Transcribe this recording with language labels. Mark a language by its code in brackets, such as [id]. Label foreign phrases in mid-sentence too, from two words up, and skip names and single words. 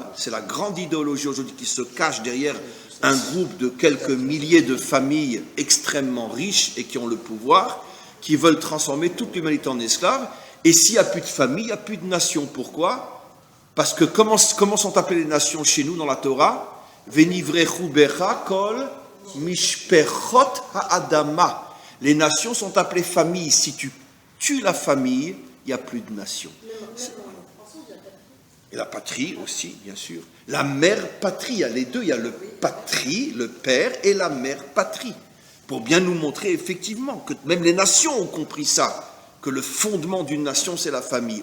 [fr] C'est la grande idéologie aujourd'hui qui se cache derrière un groupe de quelques milliers de familles extrêmement riches et qui ont le pouvoir, qui veulent transformer toute l'humanité en esclaves. Et s'il n'y a plus de famille, il n'y a plus de nation. Pourquoi? Parce que comment sont appelées les nations chez nous dans la Torah? [he] ונברכו בך כל משפחות האדמה. [fr] Les nations sont appelées familles. Si tu tues la famille, il n'y a plus de nation. Et la patrie aussi, bien sûr. La mère patrie, il y a les deux. Il y a le patrie, le père, et la mère patrie. Pour bien nous montrer effectivement que même les nations ont compris ça, que le fondement d'une nation, c'est la famille.